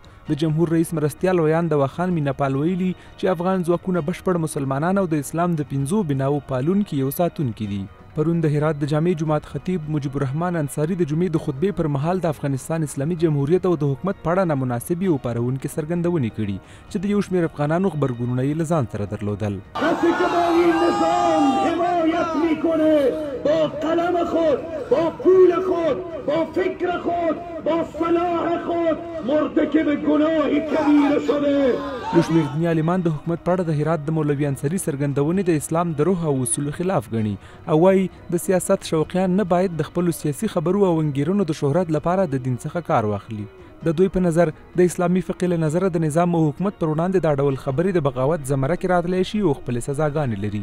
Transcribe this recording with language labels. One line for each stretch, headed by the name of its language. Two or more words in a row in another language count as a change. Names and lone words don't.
Pashto: د جمهور رئیس مرستیال ویان دوا خان میناپال ویلي چې افغان ځواکونه بشپړ مسلمانان او د اسلام د 5 بناو پالونکي او ساتونکي دي. پرون د هرات د جامع جماعت خطیب مجيب الرحمن انصاري د جمعې د خطبې پر مهال د افغانستان اسلامي جمهوریت او د حکومت په اړه نامناسبې او پارونکې څرګندونې کړي چې د یو شمېر افغانانو غبرګونونه یې له ځان سره درلودل.
Persian: با قلم خود، با پول خود، با فکر خود، با صلاح خود مرتکب گناهی کبیره شده.
Pashto: یو شمېر دیني عالمان د حکومت په اړه د هرات د مولوي انصاري څرګندونې د اسلام د روح او اصولو خلاف ګڼي او وایي د سیاست شوقیان نه باید د خپلو سیاسي خبرو او انګیرنو د شهرت لپاره د دین څخه کار واخلي. د دوی په نظر د اسلامي فقه له نظره د نظام او حکومت پر وړاندې دا ډول خبرې د بغاوت زمره کې راتلی شي او خپلې سزاګانې لري.